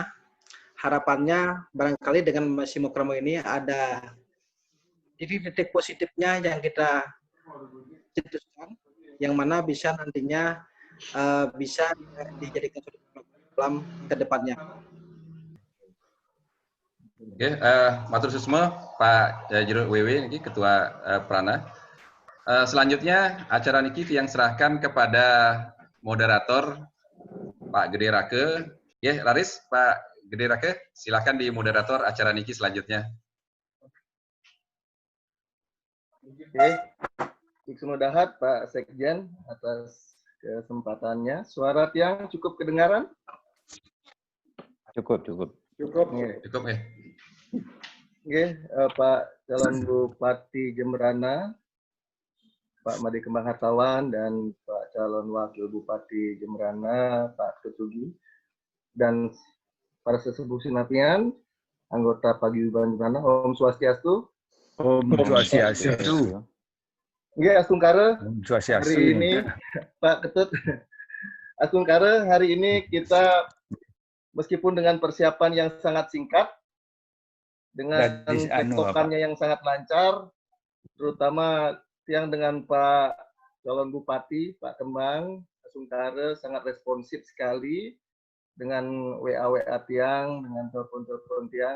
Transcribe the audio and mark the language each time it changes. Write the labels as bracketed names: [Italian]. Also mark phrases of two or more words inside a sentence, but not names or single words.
[Indonesian] Harapannya barangkali dengan Masimo Kramo ini ada titik-titik positifnya yang kita cetuskan, yang mana bisa nantinya bisa dijadikan dalam ke depannya. Oke, [Balinese] matur susmo [Indonesian] Pak Jero WW niki Ketua Prana. Selanjutnya acara niki yang serahkan kepada moderator Pak Gede Rake. Ya, Laris, Pak Gede Rake, silakan di moderator acara niki selanjutnya. Oke, [Balinese] Iksun Dahat [Indonesian] Pak Sekjen atas kesempatannya. Suara tiang cukup kedengaran? Cukup. Cukup ya. Oke, Pak calon Bupati Jembrana, Pak Made Kembang Hartawan, dan Pak calon Wakil Bupati Jembrana, Pak Ketut Sugi, dan para sesepuh sinapian, anggota Paguyuban Jembrana, Om Swastiastu. Om Swastiastu. Oke, Astungkara. Om Swastiastu. Hari ini, Pak Ketut, Astungkara, hari ini kita meskipun dengan persiapan yang sangat singkat, dengan tektokannya yang sangat lancar, terutama yang dengan Pak calon Bupati, Pak Kembang, Astungkara sangat responsif sekali dengan WA tiang, dengan telepon tiang.